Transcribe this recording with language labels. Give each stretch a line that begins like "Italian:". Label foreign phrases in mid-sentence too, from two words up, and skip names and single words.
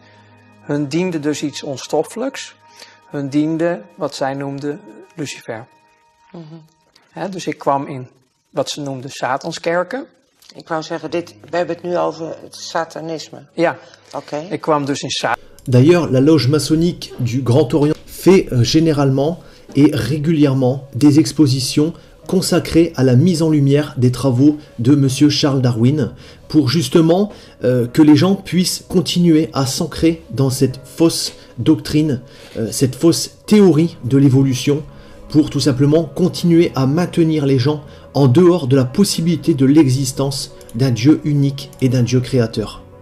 Dutch: Hun diende dus iets onstoffelijks. Hun diende wat zij noemden Lucifer. Dus ik kwam in wat ze noemden Satanskerken. Ik wou zeggen, we hebben het nu over het satanisme. Ja, okay. Ik kwam dus in Satan.
French: D'ailleurs, la loge maçonnique du Grand Orient fait généralement et régulièrement des expositions consacrées à la mise en lumière des travaux de Monsieur Charles Darwin pour justement que les gens puissent continuer à s'ancrer dans cette fausse doctrine, cette fausse théorie de l'évolution, pour tout simplement continuer à maintenir les gens en dehors de la possibilité de l'existence d'un Dieu unique et d'un Dieu créateur.